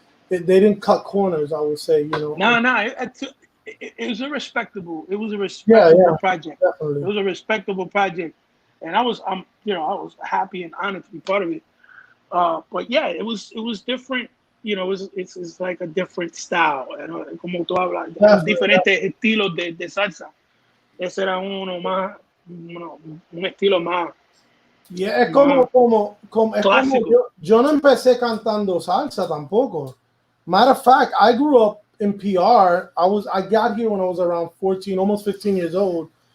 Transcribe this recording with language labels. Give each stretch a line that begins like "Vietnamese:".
English: They didn't cut corners. I would say, you know. No, it was a respectable. It was a respectable project. Definitely. It was a respectable project, and I was happy and honored to be part of it. But yeah, it was different. You know, it's like a different style.
Spanish: Como tú hablas, diferentes estilos de salsa. Ese era un estilo más. Yeah, es como yo no empecé cantando salsa tampoco.
English: Matter of fact, I grew up in PR. I got here when I was around 14, almost 15 years old.